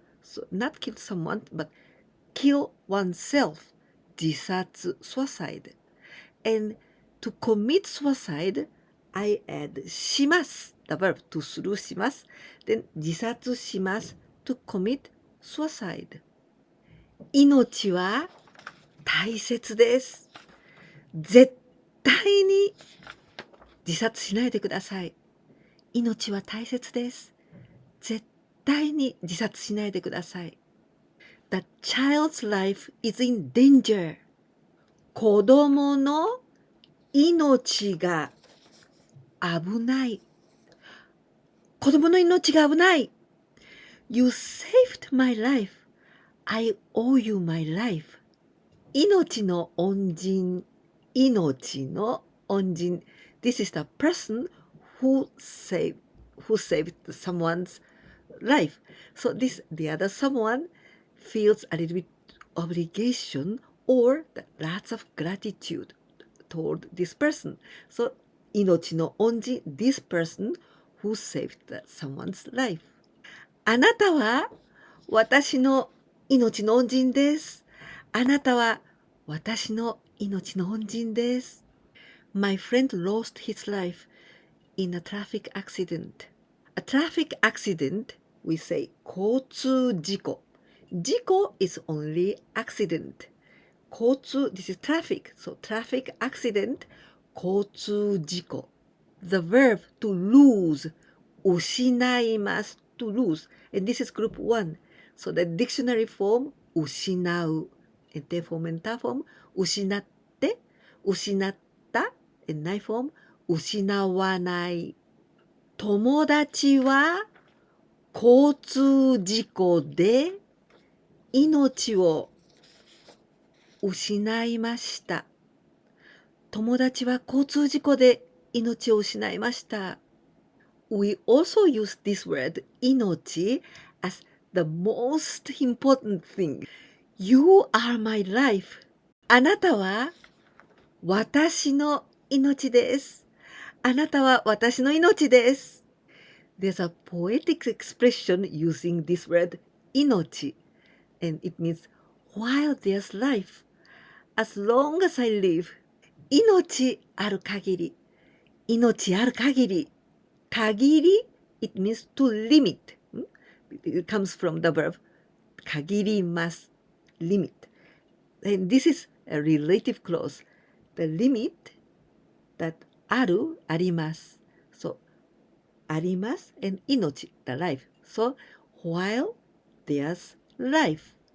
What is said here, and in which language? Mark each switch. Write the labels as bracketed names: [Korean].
[English] So not kill someone, but kill oneself. 自殺, suicide. And to commit suicide, I add します, the verb to するします. Then 自殺します to commit suicide. [Japanese] 命は大切です。絶対に自殺しないでください。命は大切です。絶対に自殺しないでください。 [English] The child's life is in danger. [Japanese] 子供の命が危ない。子供の命が危ない。 [English] You saved my life. I owe you my life. [Japanese] 命の恩人。命の恩人。 [English] This is the person who saved someone's life. So the other someone feels a little bit obligation or lots of gratitude toward this person. So 命の恩人, this person who saved someone's life. [Japanese] あなたは私の命の恩人です。あなたは私の命の恩人です。 [English] My friend lost his life in a traffic accident. A traffic accident, we say 交通事故. 事故 is only accident. 交通, this is traffic. So traffic accident, 交通事故. The verb to lose, 失います to lose. And this is group 1. So the dictionary form, 失う. And the form and ta form, 失って、失った。 And [Japanese] ないform, 失わない。友達は交通事故で命を失いました。友達は交通事故で命を失いました。 [English] We also use this word 命 as the most important thing. You are my life. [Japanese] あなたは私の命です。あなたは私の命です。 [English] There's a poetic expression using this word Inochi, and it means while there's life, as long as I live. [Japanese] 命ある限り、命ある限り、限り [English] it means to limit. It comes from the verb 限ります limit. And this is a relative clause. The limit that ある、あります。 So あります and 命 the life. So while there's life.